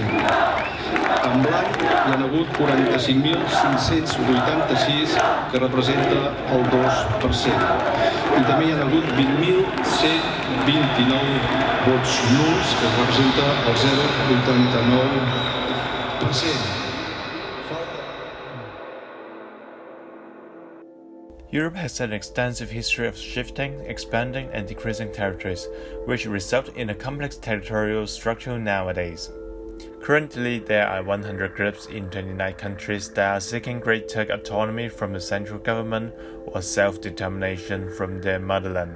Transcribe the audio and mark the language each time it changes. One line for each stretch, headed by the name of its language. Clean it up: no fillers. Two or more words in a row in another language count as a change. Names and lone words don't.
Catalan: En blanc hi ha hagut 45.586, que representa el 2%. I també hi ha hagut 20.129 vots nuls, que representa el 0,89%.
English: Europe has an extensive history of shifting, expanding, and decreasing territories, which result in a complex territorial structure nowadays. Currently, there are 100 groups in 29 countries that are seeking greater autonomy from the central government or self-determination from their motherland.